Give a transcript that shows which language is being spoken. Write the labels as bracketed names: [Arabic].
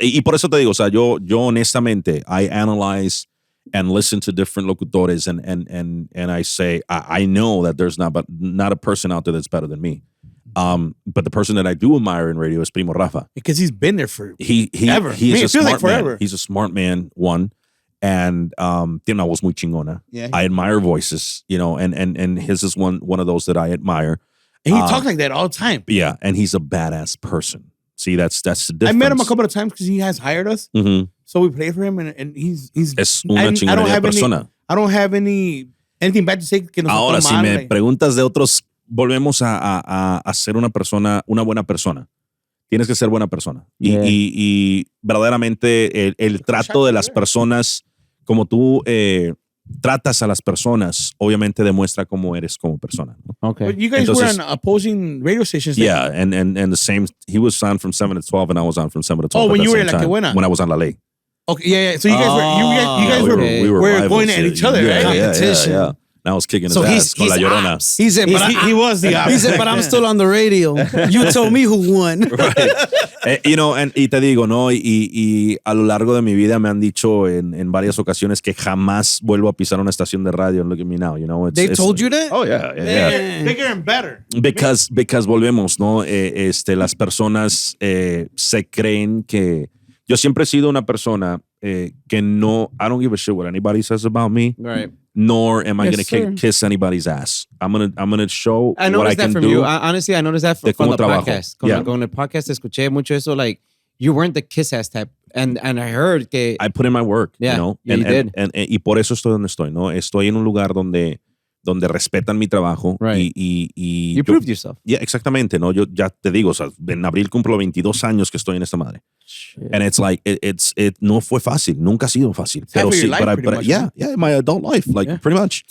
[Spanish] Y por eso te digo, o sea, yo honestamente, [English] I analyze and listen to different locutores, and I say, I know that there's not a person out there that's better than me. But the person that I do admire in radio is Primo Rafa. Because he's been there for ever. He's a smart forever. man. He's a smart man, one. And [Spanish] tiene una voz muy chingona. [English] Yeah. I admire voices, you know, and his is one of those that I admire. And he talks like that all the time. Yeah, and he's a badass person. See, that's the difference. I met him a couple of times because he has hired us. Mm-hmm. So we played for him, and he's [Spanish] es una chingonería persona. [English] I don't have anything bad to say. [Spanish] Que Ahora, si me preguntas de otros, volvemos a ser una buena persona. Tienes que ser buena persona. [English] Yeah. [Spanish] Y verdaderamente el trato de las personas, como tú tratas a las personas, obviamente demuestra cómo eres como persona. ¿No? [English] Okay. But you guys were on opposing radio stations. Yeah, and the same, he was on from 7 to 12 and I was on from 7 to 12. Oh, when you were like when I was on La Ley. Okay, yeah. So you guys were going at each other, right? Competition. Yeah. And I was kicking his ass [Spanish] con La Llorona. [English] He said, but he was the opposite. He said, but I'm still on the radio. You told me who won. Right. [Spanish] Y te digo, ¿no? Y a lo largo de mi vida me han dicho en varias ocasiones que jamás vuelvo a pisar una estación de radio. [English] And look at me now, you know. They told you that? Oh, yeah. Bigger and better. Because [Spanish] volvemos, ¿no? Las personas se creen que... Yo siempre he sido una persona que no... [English] I don't give a shit what anybody says about me. Right. Nor am I going to kiss anybody's ass. I'm gonna show what I can do. I noticed that from you. Honestly, I noticed that from the [Spanish] trabajo. [English] podcast. [Spanish] Con el podcast escuché mucho eso. [English] Like, you weren't the kiss ass type. And I heard [Spanish] que... [English] I put in my work, yeah, you know. You did. [Spanish] Y por eso estoy donde estoy, ¿no? Estoy en un lugar donde respetan mi trabajo. [English] Right. [Spanish] Y [English] you proved yourself. Yeah, [Spanish] exactamente, ¿no? Yo ya te digo, o sea, en abril cumplo 22 años que estoy en esta madre. Shit. [English] And it's like, it [Spanish] no fue fácil. Nunca ha sido fácil. Pero sí, [English] but yeah, my adult life, like, pretty much.